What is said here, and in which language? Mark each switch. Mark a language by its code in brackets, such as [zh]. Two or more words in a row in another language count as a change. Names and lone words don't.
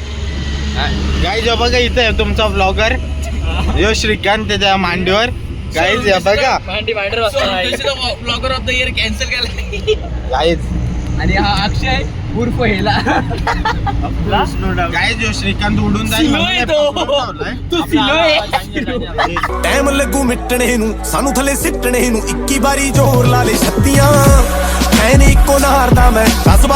[mr] गाईज बघा इथे आहे तुमचा ब्लॉगर यो श्रीकांत त्याच्या मांडीवर. गाईज बघा भांडी भांडर वाजता [en] Blogger of the Year cancel केला. [mr] गाईज आणि हा अक्षय उर्फ हेला. गाईज यो श्रीकांत उडून जाईल म्हणून हे पकडून ठेवलंय. तू सिलोय. [pa] ਟਾਈਮ ਲੱਗੂ ਮਿਟਣੇ ਨੂੰ ਸਾਨੂੰ ਥੱਲੇ ਸਿੱਟਣੇ ਨੂੰ 21 ਵਾਰੀ ਜ਼ੋਰ ਲਾ ਲੈ ਛੱਤੀਆਂ ਐ ਨੀ ਇੱਕੋ ਨਾਰ ਦਾ ਮੈਂ 10 ਵਾਰੀ